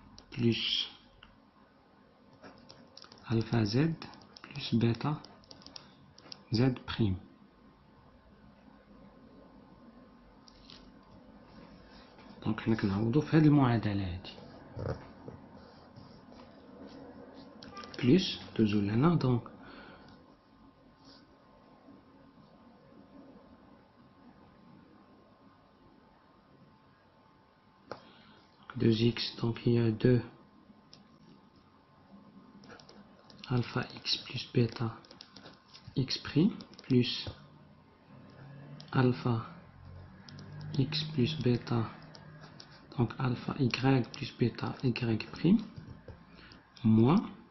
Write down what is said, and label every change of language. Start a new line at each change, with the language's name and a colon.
French: plus alpha z plus bêta z prime.
Arabic: دونك حنا كنعوضو في هاد المعادلة هادي بلس دوزو لهنا.
French: دونك deux x, donc il y a 2 alpha x plus bêta x prime plus alpha x plus bêta, donc alpha y plus bêta y prime moins